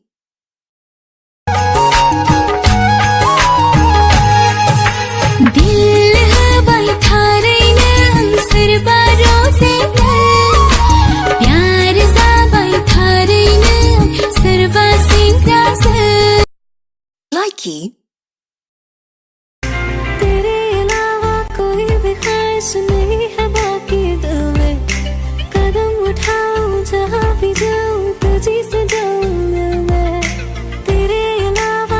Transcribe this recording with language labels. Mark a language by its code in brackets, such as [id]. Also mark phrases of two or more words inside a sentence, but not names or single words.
[brx] दिल होबाय थारैनो आं सोरबा रजेनो प्यार जाबाय थारैनो सोरबा सेंग्राजों लाइकी [hi] तेरे अलावा कोई भी ख्वाहिश नहीं है बाकी दिल में कदम उठाऊं जहाँ भी जाऊं तुझी से जाऊं मैं तेरे अलावा